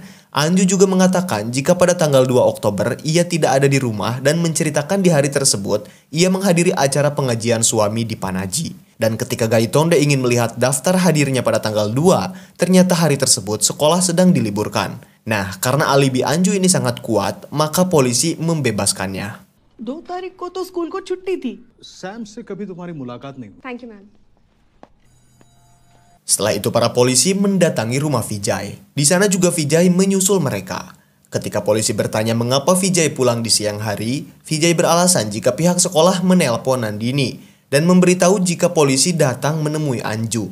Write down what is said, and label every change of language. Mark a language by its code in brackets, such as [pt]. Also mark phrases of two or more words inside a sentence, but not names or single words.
[id] Anju juga mengatakan jika pada tanggal 2 Oktober ia tidak ada di rumah dan menceritakan di hari tersebut ia menghadiri acara pengajian suami di Panaji. Dan ketika Gaitonde ingin melihat daftar hadirnya pada tanggal 2, ternyata hari tersebut sekolah sedang diliburkan. Nah, karena alibi Anju ini sangat kuat, maka polisi membebaskannya. [hi] 2 तारीख को तो स्कूल को छुट्टी थी। सैम से कभी तुम्हारी मुलाकात नहीं हुई? [en] thank you ma'am. [id] Setelah itu para polisi mendatangi rumah Vijay. Di sana juga Vijay menyusul mereka. Ketika polisi bertanya mengapa Vijay pulang di siang hari, Vijay beralasan jika pihak sekolah menelpon Nandini dan memberitahu jika polisi datang menemui Anju.